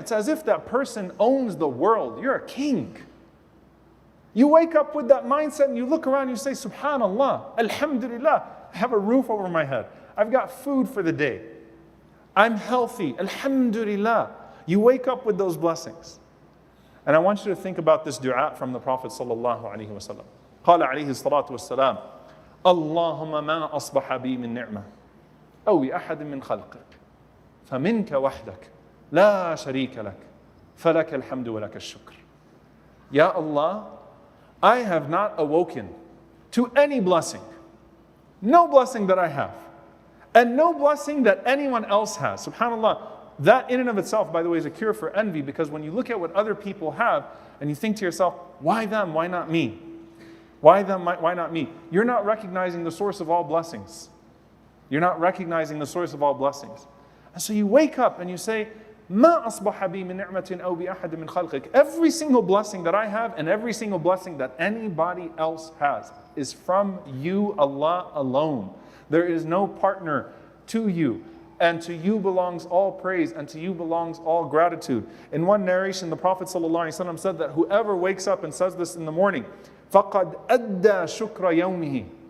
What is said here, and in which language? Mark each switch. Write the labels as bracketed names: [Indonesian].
[English] It's as if that person owns the world. You're a king. You wake up with that mindset and you look around and you say, Subhanallah, Alhamdulillah, I have a roof over my head. I've got food for the day. I'm healthy, Alhamdulillah. You wake up with those blessings. And I want you to think about this dua from the Prophet sallallahu alaihi wasallam. [Arabic] قال عليه الصلاة والسلام اللهم ما أصبح بي من نعمة أو بأحد من خلقك فمنك وحدك لا شريك لك فلك الحمد ولك الشكر. [English] Ya Allah, I have not awoken to any blessing. No blessing that I have. And no blessing that anyone else has. SubhanAllah. That in and of itself, by the way, is a cure for envy, because when you look at what other people have and you think to yourself, why them? Why not me? Why them? Why not me? You're not recognizing the source of all blessings. You're not recognizing the source of all blessings. And so you wake up and you say, [Arabic] ما أصبح بي من نعمة أو بأحد من خلقك. [English] Every single blessing that I have and every single blessing that anybody else has is from you, Allah alone. There is no partner to you. And to you belongs all praise, and to you belongs all gratitude. In one narration, the Prophet ﷺ said that whoever wakes up and says this in the morning, [Arabic] فَقَدْ أَدَّى شُكْرَ يَوْمِهِ.